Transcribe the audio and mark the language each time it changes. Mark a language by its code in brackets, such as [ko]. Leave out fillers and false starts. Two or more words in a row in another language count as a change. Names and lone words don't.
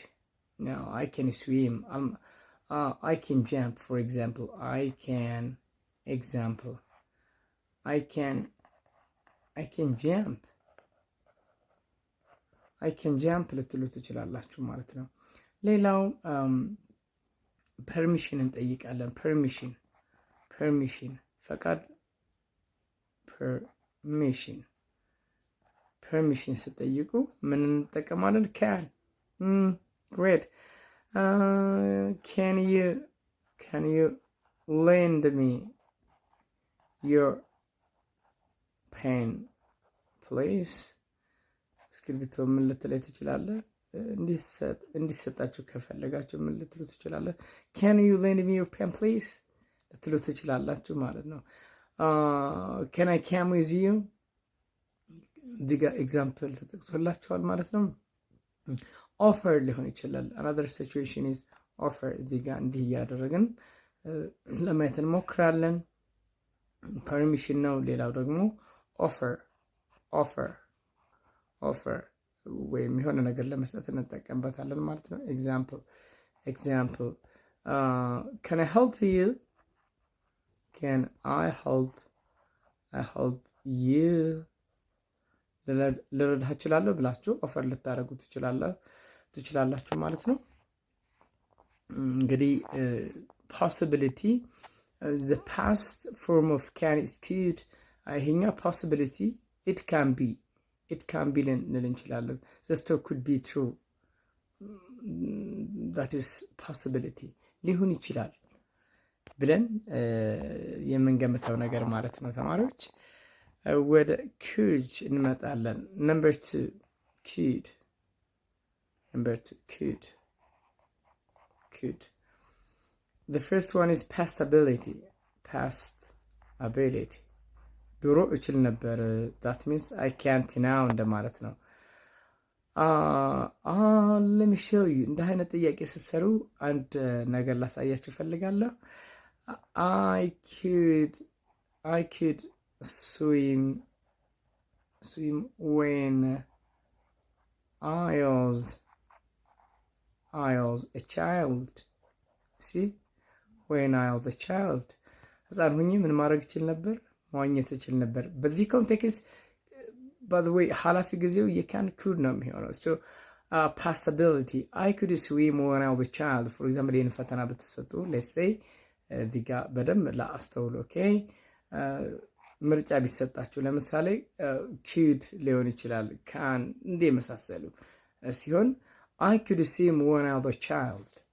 [en] Now I can swim, I can jump. For example, I can jump [am] ልትሉ ትችላላችሁ ማለት ነው። ሌላው ፐርሚሽን እንጠይቃለን። ፐርሚሽን ፈቃድ። ፐርሚሽን ስጠይቁ ምን እንጠቀማለን? [en] can. Great. Can you lend me your pen please? [am] እስክሪብቶ ምን ልትለይ ትችላለህ? እንዲሰጣችሁ ከፈለጋችሁ ምን ልትሉ ትችላለህ? [en] can you lend me your pen please [am] ልትሉ ትችላላችሁ ማለት ነው። [en] can I come with you? [am] ዲጋ ኤግዛምፕል ተጠቅሶላችኋል ማለት ነው። ኦፈር ሊሆን ይችላል። [en] another situation is offer. [am] ዲጋ እንዲህ እያደረግን ለማየት እንሞክራለን። ፐርሚሽን ነው። ሌላው ደግሞ ኦፈር ወይም የሆነ ነገር ለመስጠት እንጠቀምበታለን ማለት ነው። ኤግዛምፕል [en] can I help you? Can I help you? [am] ልረዳህ እችላለሁ ብላችሁ ኦፈር ልታደርጉ ትችላላችሁ ማለት ነው። እንግዲህ [en] possibility the past form of can is could ይሄኛው possibility it can be [am] ልንል እንችላለን። [en] the story could be true that is possibility [am] ሊሆን ይችላል ብለን የምንገምተው ነገር ማለት ነው ተማሪዎች። ወደ could እንመጣለን። [en] number 2 could the first one is past ability [am] ድሮ እችል ነበር [en] that means I can't now [am] እንደማለት ነው። [en] let me show you [am] እንደ አይነት ጥያቄ ስትሰሩ አንድ ነገር ላሳያችሁ ፈልጋለሁ። [en] I could swim when I was a child. See, when I was a child [am] ህፃን ሁኜ ምን ማድረግ እችል ነበር? መዋኘት እችል ነበር። በዚህ ኮንቴክስት [en] by the way [am] ኃላፊ ጊዜው የካን could ነው የሚሆነው። [en] so possibility I could swim when I was a child for example [am] ይህን ፈተና ብትሰጡ [en] let's say [am] እዚህ ጋር በደንብ ላአስተውሉ። ኦኬ ምርጫ ቢሰጣችሁ ለምሳሌ could ሊሆን ይችላል can እንደ መሳሰሉ ሲሆን [en] I could swim when I was a child